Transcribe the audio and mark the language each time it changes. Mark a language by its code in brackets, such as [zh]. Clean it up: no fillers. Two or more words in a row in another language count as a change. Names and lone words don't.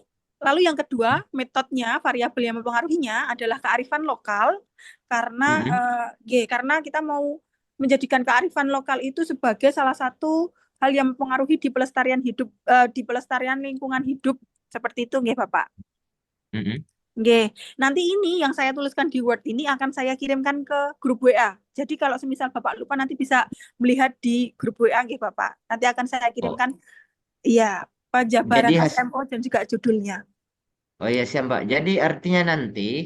[id] Lalu yang kedua, metodenya, variabel yang mempengaruhinya adalah kearifan lokal karena karena kita mau menjadikan kearifan lokal itu sebagai salah satu hal yang mempengaruhi di pelestarian hidup, di pelestarian lingkungan hidup seperti itu nggih Bapak. Nggih. Nanti ini yang saya tuliskan di Word ini akan saya kirimkan ke grup WA. Jadi kalau semisal Bapak lupa nanti bisa melihat di grup WA nggih Bapak. Nanti akan saya kirimkan penjabaran Jadi SMO dan juga judulnya. oh iya siap Mbak. Jadi artinya nanti